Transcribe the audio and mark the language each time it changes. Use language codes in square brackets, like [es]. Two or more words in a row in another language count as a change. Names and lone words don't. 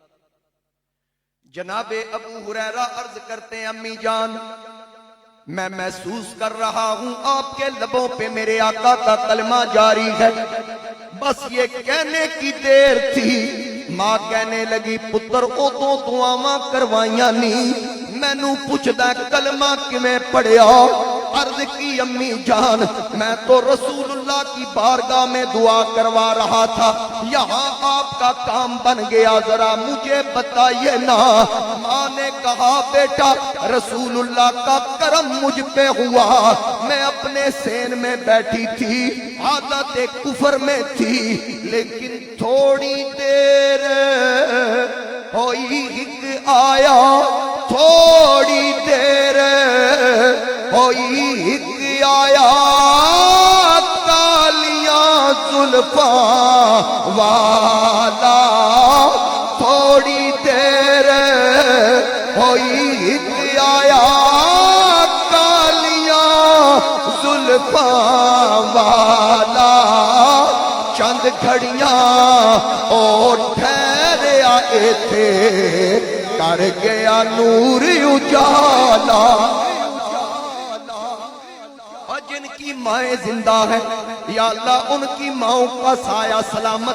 [ur] جناب ابو ہریرہ عرض کرتے ہیں امی جان میں محسوس کر رہا ہوں آپ کے لبوں پہ میرے آقا کا کلمہ جاری ہے، بس یہ کہنے کی دیر تھی. [pa] ماں کہنے لگی پتر او تو دعاواں کروائیاں نہیں، مینوں پوچھدا کلمہ کیویں پڑھیا؟ [ur] عرض کی امی جان میں تو رسول اللہ کی بارگاہ میں دعا کروا رہا تھا، یہاں آپ کا کام بن گیا، ذرا مجھے بتائیے نا. ماں نے کہا بیٹا رسول اللہ کا کرم مجھ پہ ہوا، میں اپنے سین میں بیٹھی تھی، عادت کفر میں تھی، لیکن تھوڑی دیر ہوئی ایک آیا، تھوڑی دیر ہوئی ایک آیا، [pa] کالیاں زلفاں والا، تھوڑی دیر ہوئی ایک آیا، کالیاں زلفاں والا، چند گھڑیاں اور ٹھہر آئے تھے، کر گیا نور اجالا. [ur] اور جن کی مائیں زندہ ہیں یا اللہ ان کی ماؤں کا سایہ سلامت رکھ.